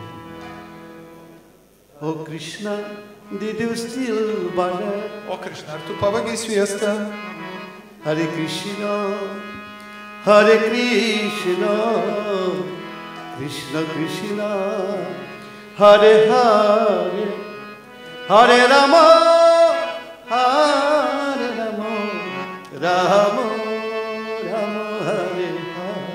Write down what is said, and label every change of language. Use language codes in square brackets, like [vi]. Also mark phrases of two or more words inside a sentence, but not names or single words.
[en] Oh Krishna, did you steal butter? [lt] O Krishna, ar tu pavagiai sviestą? [sa] Hare Krishna, Hare Krishna, Krishna Krishna, Hare Hare, Hare Rama, Rama Rama, Hare Hare.